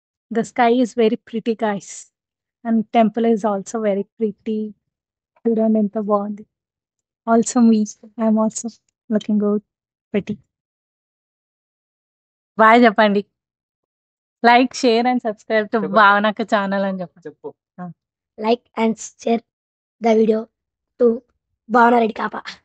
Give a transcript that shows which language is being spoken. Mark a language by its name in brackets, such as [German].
[English] The sky is very pretty, guys, and temple is also very pretty. [Telugu] చూడండి ఎంత బాగుంది. [English] Also me, I am also looking good, pretty. [Telugu] Bye చెప్పండి. [English] like, share and subscribe to భావనక్క channel [Telugu] అని చెప్పండి. [English] like and share the video to Bhavana Reddy Kapa.